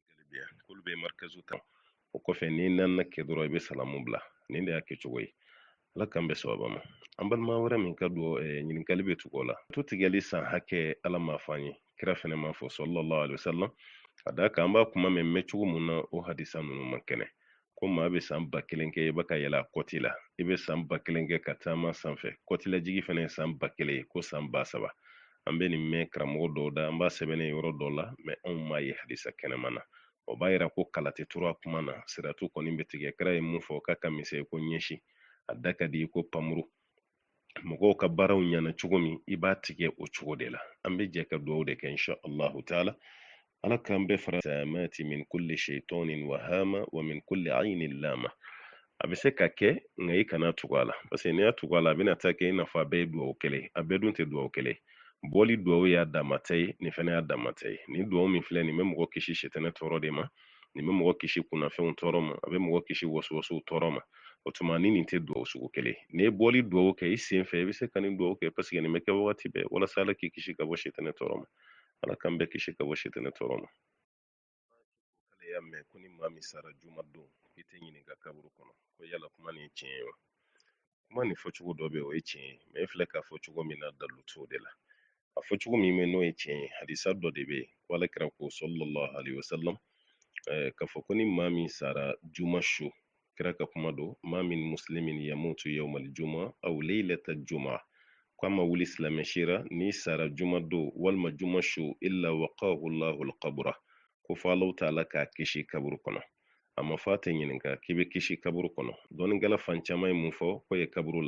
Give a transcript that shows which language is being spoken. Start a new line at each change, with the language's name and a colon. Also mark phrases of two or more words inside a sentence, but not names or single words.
Bambara: bien kulu be markazu tan o kɔfɛ ni nanna kɛ dɔrɔn i be salamu bila nin de y'a kɛ cogo ye ala k'an bɛ sababa ma an balima wɛrɛ min ka don ɲininkali bɛ tugu o la to tigɛli san hakɛ ala m'a fɔ an ye kira fɛnɛ m'a fɔ
Arabic: صلى الله عليه وسلم
Bambara: ka da kan an b'a kuma mɛn cogo mun na o hadisa ninnu man kɛnɛ ko maa bɛ san 1000 kɛ i bɛ ka yɛlɛ a kɔti la i bɛ san 1000 kɛ ka taama sanfɛ kɔtilajigi fɛnɛ ye san 1000 ye ko san 3000 an bɛ nin mɛn karamɔgɔ dɔw da an b'a sɛbɛnnen yɔrɔ dɔw la mɛ anw m'a ye hadisa kɛnɛma na o b'a yira ko kala tɛ turu a kuma na siratu kɔni bɛ tigɛ kira ye mun fɔ k'a ka misɛn ko ɲɛsi a da ka di ko pamuru mɔgɔw ka baaraw ɲɛna cogo min i b'a tigɛ o cogo de la an bɛ jɛ ka dugawu de kɛ
Arabic: إن شاء الله تعالى
Bambara: ala k'an bɛɛ fara samati
Arabic: من كل شيطان وهامة ومن كل عين لامة
Bambara: a bɛ se ka kɛ nka i kana tugu a la
French: parce que
Bambara: n'i y'a tugu a la a bɛna taa kɛ i n'a fɔ a bɛɛ ye dugawu kelen a bɛɛ dun tɛ dugawu kelen bɔli dugawu y'a damata ye nin fɛnɛ y'a damata ye nin dugawu min filɛ nin bɛ mɔgɔ kisi sitɛnɛ tɔɔrɔ de ma nin bɛ mɔgɔ kisi kunnafɛnw tɔɔrɔ ma a bɛ mɔgɔ kisi wasuwasuw tɔɔrɔ ma o tuma ni nin tɛ dugawu sugu kelen n'i ye bɔli dugawu kɛ i sen fɛ i bɛ se ka nin dugawu kɛ
French: parce que
Bambara: nin bɛ kɛ wagati bɛɛ walasa ala k'i kisi ka bɔ sitɛnɛ tɔɔrɔ ma ala k'an bɛɛ kisi ka bɔ sitɛnɛ tɔɔrɔ ma k'ale y'a mɛn ko ni maa min sara juma don i tɛ ɲininka kaburu kɔnɔ ko yala kuma nin ye tiɲɛ ye wa kuma nin fɔcogo dɔ bɛ yen o ye tiɲɛ ye mɛ e filɛ k'a fɔ cogo min na dalu t'o de la a fɔcogo min bɛ n'o ye tiɲɛ ye hadisa dɔ de bɛ yen ko ale kira ko
Arabic: صلى الله عليه وسلم
Bambara: k'a fɔ ko ni maa min sara juma su kira ka kuma don maa
Arabic: من مسلم يموت يوم الجمعة أو ليلة الجمعة
Bambara: ko a ma wuli silamɛ si ra n'i sara juma don walima juma su
Arabic: إلا وقاه الله القبر
Bambara: ko fɔ alahu taala k'a kisi kaburu kɔnɔ a ma fɔ a tɛ ɲininka k'i bɛ kisi kaburu kɔnɔ dɔɔninkɛla fan caman ye mun fɔ ko ye kaburu